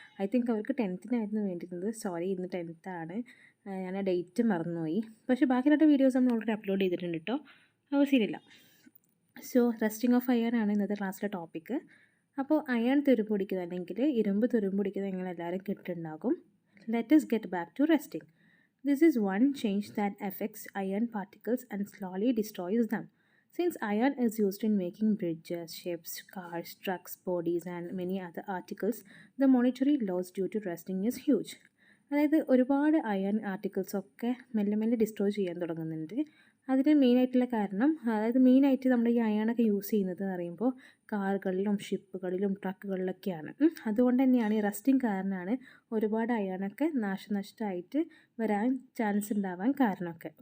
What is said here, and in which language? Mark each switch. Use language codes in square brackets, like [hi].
[en] I think [ml] അവർക്ക് 10th വേണ്ടിയിരുന്നത്. Sorry, ഇന്ന് 10th ആണ്. ഞാൻ ആ ഡേറ്റ് മറന്നുപോയി. പക്ഷേ ബാക്കിയുള്ള വീഡിയോസ് നമ്മൾ ഓൾറെഡി അപ്ലോഡ് ചെയ്തിട്ടുണ്ട് കേട്ടോ. ആവശ്യമില്ല. സോ റെസ്റ്റിംഗ് ഓഫ് അയൺ ആണ് ഇന്നത്തെ ക്ലാസ്സിലെ ടോപ്പിക്ക്. അപ്പോൾ അയൺ തുരുമ്പൊടിക്കുന്നത് അല്ലെങ്കിൽ ഇരുമ്പ് തുരുമ്പൊടിക്കുന്നത് നിങ്ങളെല്ലാവരും കേട്ടിട്ടുണ്ടാകും. [en] Let us get back to resting. This is one change that affects iron particles and slowly destroys them. Since iron is used in making bridges, ships, cars, trucks, bodies and many other articles, the monetary loss due to rusting is huge. [ml] അതായത് ഒരുപാട് iron ആർട്ടിക്കിൾസൊക്കെ മെല്ലെ മെല്ലെ destroy ചെയ്യാൻ തുടങ്ങുന്നുണ്ട്. അതിന് മെയിനായിട്ടുള്ള കാരണം, അതായത് മെയിനായിട്ട് നമ്മുടെ ഈ അയണൊക്കെ യൂസ് ചെയ്യുന്നത് എന്ന് പറയുമ്പോൾ കാറുകളിലും ഷിപ്പുകളിലും ട്രക്കുകളിലൊക്കെയാണ്. അതുകൊണ്ട് തന്നെയാണ് ഈ റസ്റ്റിംഗ് കാരണമാണ് ഒരുപാട് അയണൊക്കെ നാശനഷ്ടമായിട്ട് വരാൻ ചാൻസ് ഉണ്ടാവാൻ കാരണമൊക്കെ.